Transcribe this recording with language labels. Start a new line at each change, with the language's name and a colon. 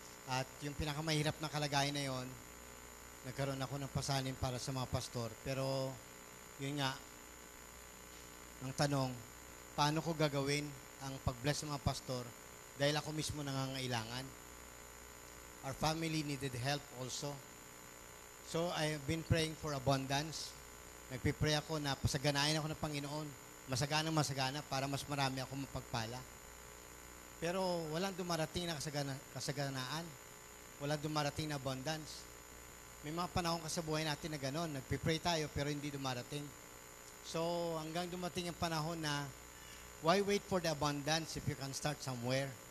Filipino: At yung pinakamahirap na kalagayan na yon, nagkaroon ako ng pasanin para sa mga pastor. Pero yun nga, ang tanong, paano ko gagawin ang pag-bless ng mga pastor dahil ako mismo nangangailangan?
English: Our family needed help also. So, I've been praying for abundance.
Filipino: Nagpipray ako na pasaganain ako ng Panginoon. Masagana para mas marami ako mapagpala. Pero walang dumarating na kasaganaan. Walang dumarating na abundance. May mga panahon ka sa buhay natin na gano'n. Nagpipray tayo pero hindi dumarating. So, hanggang dumating ang panahon na
English: why wait for the abundance if you can start somewhere?